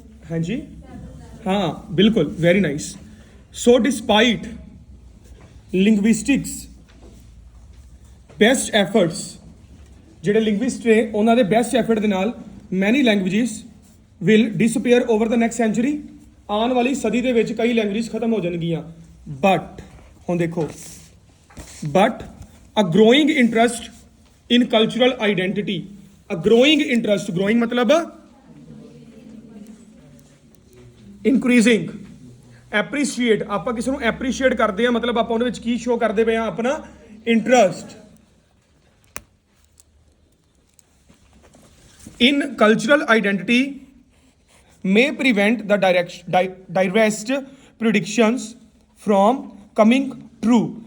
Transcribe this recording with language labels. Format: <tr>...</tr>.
<pa>ਹਾਂਜੀ ਹਾਂ ਬਿਲਕੁਲ,</pa> <en>Very nice. So despite linguistics best efforts,</en> <pa>ਜਿਹੜੇ ਲਿੰਗੁਇਸਟ ਨੇ ਉਹਨਾਂ ਦੇ ਬੈਸਟ ਐਫਰਟ ਦੇ ਨਾਲ</pa> <en>Many languages will disappear over the next century.</en> <pa>ਆਉਣ ਵਾਲੀ ਸਦੀ ਦੇ ਵਿੱਚ ਕਈ ਲੈਂਗੁਏਜਸ ਖਤਮ ਹੋ ਜਾਣਗੀਆਂ।</pa> <en>but</en> <pa>ਹੁਣ ਦੇਖੋ,</pa> <en>but a growing interest in cultural identity, a growing interest, growing मतलब increasing,</en> <pa>ਐਪਰੀਸ਼ੀਏਟ, ਆਪਾਂ ਕਿਸੇ ਨੂੰ ਐਪਰੀਸ਼ੀਏਟ ਕਰਦੇ ਆ, ਮਤਲਬ ਆਪਾਂ ਉਹਦੇ ਵਿੱਚ ਕੀ ਸ਼ੋ ਕਰਦੇ ਪਏ ਆ, ਆਪਣਾ interest.</pa> <en>in cultural identity may prevent the direct predictions from coming true।</en>